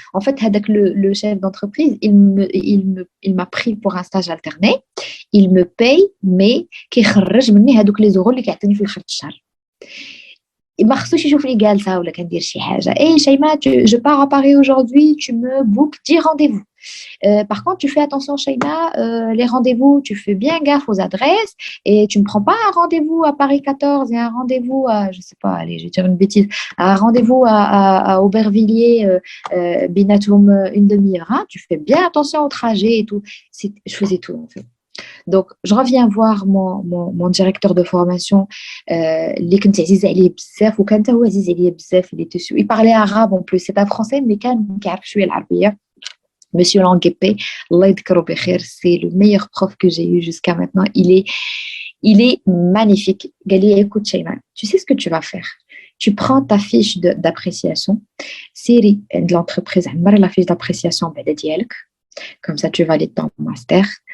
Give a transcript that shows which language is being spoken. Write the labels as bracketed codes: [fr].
[fr] En fait, avec le chef d'entreprise, il m'a pris pour un stage alterné. Il me paye, mais [ar] كيخرج مني هذوك لي زورو اللي كيعطيني في اخر الشهر. ما خصوش يشوفني جالسه ولا كندير شي حاجه. [fr] اي شيماء, je pars à Paris aujourd'hui, tu me bookes 10 rendez-vous. Par contre, tu fais attention, Shaima, les rendez-vous, tu fais bien gaffe aux adresses et tu ne me prends pas un rendez-vous à Paris 14 et un rendez-vous à, je sais pas, allez, je vais dire une bêtise, un rendez-vous à Aubervilliers, Binatoum, une demi-heure. Hein, tu fais bien attention au trajet et tout. Je faisais tout, en fait. Donc, je reviens voir mon directeur de formation, [ar] اللي كنت عزيزة عليه بزاف وكان هو عزيز عليا بزاف. [fr] Il parlait arabe en plus, c'est un français mais [ar] كان كيعرف شوية العربية. [fr] Monsieur Languepé, [ar] Allah yadhkaro bikhair, [fr] c'est le meilleur prof que j'ai eu jusqu'à maintenant. Il est magnifique. Gali, écoute, Shaima, tu sais ce que tu vas faire. Tu prends ta fiche d'appréciation, série de l'entreprise, la fiche d'appréciation, comme ça tu valides ton master.